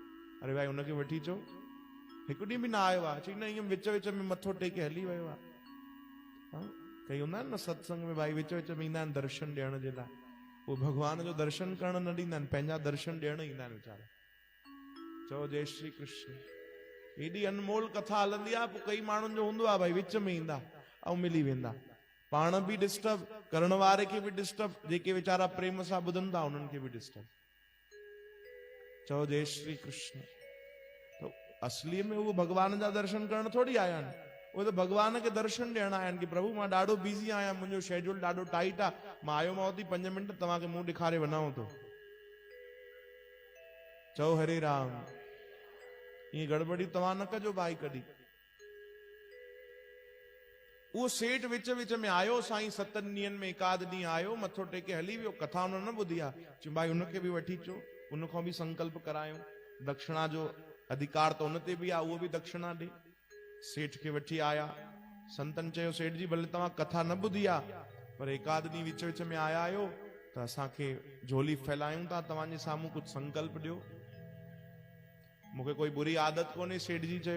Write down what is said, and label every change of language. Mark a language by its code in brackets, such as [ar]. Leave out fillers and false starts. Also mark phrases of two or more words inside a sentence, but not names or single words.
[sd] अरे भाई उनखे वठी अचो। हिकु ॾींहुं बि न आयो आहे। चई न, ईअं विच विच में मथो टेके हली वियो आहे। कई हूंदा आहिनि न सत्संग में भाई विच विच में ईंदा आहिनि दर्शन ॾियण जे लाइ, उहो भगवान जो दर्शन करण न ॾींदा आहिनि, पंहिंजा दर्शन ॾियण ईंदा आहिनि वीचारा। चओ जय श्री कृष्ण। एॾी अनमोल कथा हलंदी आहे, पोइ कई माण्हुनि जो हूंदो आहे भाई विच में ईंदा ऐं मिली वेंदा, पाण बि डिस्टर्ब, करण वारे खे बि डिस्टर्ब, जेके वीचारा प्रेम सां ॿुधनि था उन्हनि खे बि डिस्टर्ब। चओ जय श्री कृष्ण। तो असली में उहो भगवान जा दर्शन करण थोड़ी आया आहिनि, उहे त भगवान खे दर्शन ॾियण आया आहिनि कि प्रभु मां ॾाढो बिज़ी आहियां, मुंहिंजो शेड्यूल ॾाढो टाइट आहे, मां आयो मां थी 5 मिंट तव्हांखे मुंहुं ॾेखारे वञां थो। चओ हरे राम। ईअं गड़बड़ी तव्हां न कजो भाई कॾहिं। उहो सेठ विच विच में आयो, साईं 7 ॾींहंनि में 1 आध ॾींहुं आयो, मथो टेके हली वियो, कथा हुन न ॿुधी आहे। चई भाई उनखे बि वठी अचो, उनखां बि संकल्प करायूं, दक्षिणा जो अधिकार त उन ते बि आहे, उहो बि दक्षिणा ॾे। सेठ खे वठी आया। संतन चयो सेठ जी भले तव्हां कथा न ॿुधी आहे, पर 1 आध ॾींहुं विच विच में आया आहियो त असांखे झोली फैलायूं था, तव्हांजे साम्हूं कुछ संकल्प ॾियो। मूंखे कोई बुरी आदत कोन्हे, सेठ जी चयो।